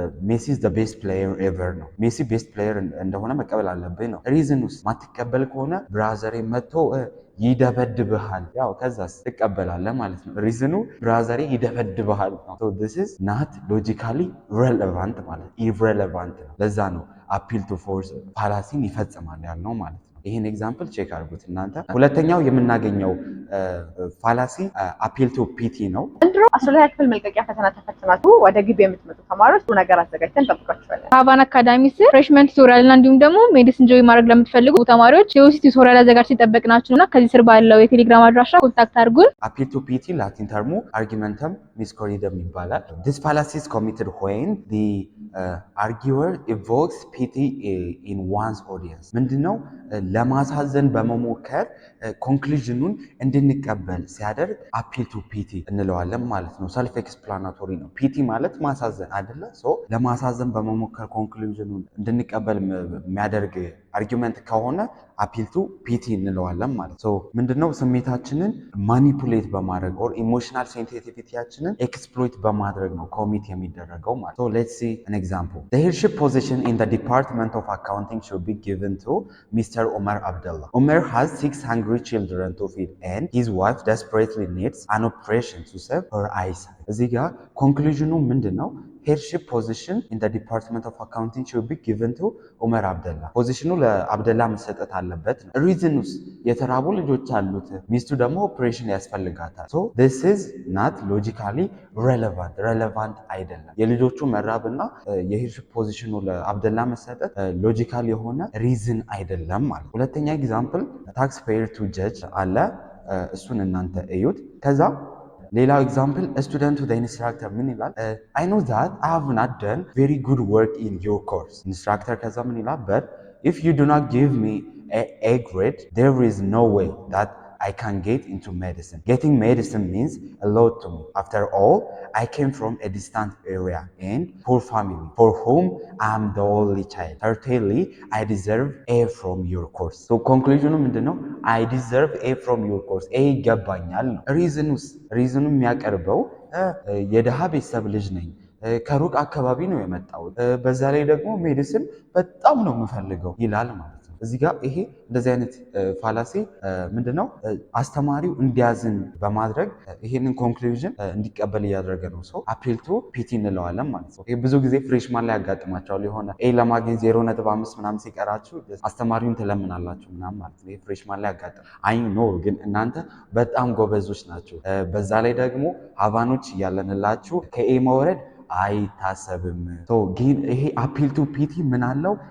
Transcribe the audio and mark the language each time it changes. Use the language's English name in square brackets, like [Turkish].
[Amharic] ሜሲ [English] is the best player ever [Amharic] ነው። ሜሲ ቤስት ፕሌየር እንደሆነ መቀበል አለብህ ነው። ሪዝን ውስጥ ማትቀበል ከሆነ ብራዘሬ መጥቶ ይደበድብሃል፣ ያው ከዛስ ትቀበላለህ ማለት ነው። ሪዝኑ ብራዘሬ ይደበድብሃል ነው። [English] so this is not logically relevant [Amharic] ማለት irrelevant ነው። ለዛ ነው appeal to force ፋላሲን ይፈጽማል ያልነው ማለት ነው። ይሄን ኤግዛምፕል ቼክ አድርጉት እናንተ። ሁለተኛው የምናገኘው ፋላሲ appeal to pity ነው። ዘንድሮ 12ኛ ክፍል መልቀቂያ ፈተና ተፈትናችሁ ወደ ግቢ የምትመጡ ተማሪዎች ጥሩ ነገር አዘጋጅተን እንጠብቃችኋለን። ሀቫን አካዳሚ ስር ፍሬሽመንት ቱቶሪያልና እንዲሁም ደግሞ ሜዲሲን ጆይ ማድረግ ለምትፈልጉ ተማሪዎች የዩሲ ቱቶሪያል አዘጋጅተን ይጠበቅናችሁና ከዚህ ስር ባለው የቴሌግራም አድራሻ ኮንታክት አድርጉን። appeal to pity ላቲን ተርሙ argumentum miscorridum ይባላል። [English] this fallacy is committed when the arguer evokes pity in one's audience [Amharic] ምንድነው ለማሳዘን በመሞከር ኮንክሉዥኑን እንድንቀበል ሲያደርግ appeal to pity እንለዋለን ማለት ነው። ሰልፍ ኤክስፕላናቶሪ ነው። ፒቲ ማለት ማሳዘን አይደለ? ለማሳዘን በመሞከር ኮንክሉዥኑን እንድንቀበል የሚያደርግ አርጊውመንት ከሆነ appeal to pity እንለዋለን ማለት ነው። ምንድነው ስሜታችንን ማኒፑሌት በማድረግ ኦር ኢሞሽናል ሴንሲቲቪቲያችንን ኤክስፕሎይት በማድረግ ነው ኮሚት የሚደረገው ማለት ነው። [English] let's see an example. The headship position in the department of accounting should be given to Mr. Omar Abdullah. Omar has 6 hungry children to feed and his wife desperately needs an operation to save her eyesight. [Amharic] እዚህ ጋር ኮንክሉዥኑ ምንድነው? [English] headship position in the department of accounting should be given to [Amharic] ኡመር አብደላ። ፖዚሽኑ ለአብደላ መሰጠት አለበት ነው። ሪዝንስ የተራቡ ልጆች አሉት፣ ሚስቱ ደግሞ ኦፕሬሽን ያስፈልጋታል። [English] so this is not logically relevant [Amharic] አይደለም። የልጆቹ መራብና የሄድሽፕ ፖዚሽኑ ለአብደላ መሰጠት ሎጂካል የሆነ ሪዝን አይደለም ማለት። ሁለተኛ ኤግዛምፕል ታክስ ፔየር ቱ ጀጅ አለ፣ እሱን እናንተ እዩት። ከዛ ሌላው ኤግዛምፕል ስቱደንት ቱ ኢንስትራክተር ምን ይላል? [English] I know that I have not done very good work in your course. [Amharic] ኢንስትራክተር ከዛ ምን ይላል? [English] but if you do not give me a grade there is no way that I can get into medicine. Getting medicine means a lot to me. After all, I came from a distant area and poor family for whom I am the only child. Certainly, I deserve A from your course. So conclusion [Amharic] ምንድነው? [English] I deserve A from your course. [Amharic] A ይገባኛል ነው። ሪዝኑ የሚያቀርበው የደሃ ቤተሰብ ልጅ ነኝ፣ ከሩቅ አካባቢ ነው የመጣሁት፣ በዛ ላይ ደግሞ ሜዲሲን በጣም ነው የምፈልገው ይላል ማለት ነው። እዚህ ጋር ይሄ እንደዚህ አይነት ፋላሲ ምንድነው አስተማሪው እንዲያዝን በማድረግ ይሄንን ኮንክሉዥን እንዲቀበል እያደረገ ነው። ሰው appeal to pity እንለዋለን ማለት ነው። ይሄ ብዙ ጊዜ ፍሬሽማን ላይ ያጋጥማቸዋል። የሆነ ኤ ለማግኘት 0.5 ምናምን ሲቀራችሁ አስተማሪውን ትለምናላችሁ ምናምን ማለት ነው። ይሄ ፍሬሽማን ላይ ያጋጥም አይ ኖ፣ ግን እናንተ በጣም ጎበዞች ናቸው። በዛ ላይ ደግሞ ሀቫኖች እያለንላችሁ ከኤ መውረድ አይታሰብም። ግን ይሄ appeal to pity ምን አለው?